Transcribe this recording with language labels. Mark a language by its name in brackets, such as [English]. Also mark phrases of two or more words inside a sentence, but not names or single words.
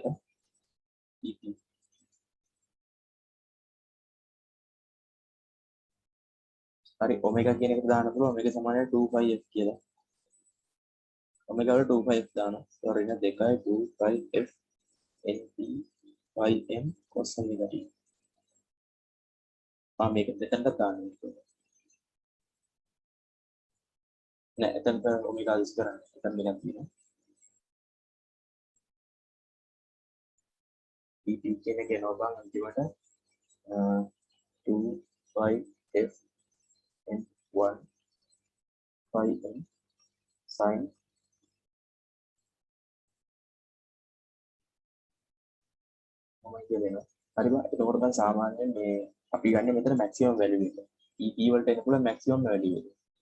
[Sinhala] EP හරි ඔමෙගා කියන එකට දාන්න පුළුවන් මේක සමානයි 2πf කියලා. ඔමෙගා වල 2πf දානවා. ඒ ඍණ 2යි 2πf np ym cos omega t. මේක දෙතනට දාන්න ඕනේ. නෑ එතනට ඔමෙගා යූස් කරන්න. එතන මෙතන තියෙනවා. EP කියන එක එනවා බං අන්තිමට 2πf 1 5m sin මොකක්ද කියනවා හරිද එතකොට දැන් සාමාන්‍යයෙන් මේ අපි ගන්න මෙතන [English] maximum value [Sinhala] එක EP වලට එන පුළුවන් [English] maximum value [Sinhala] එක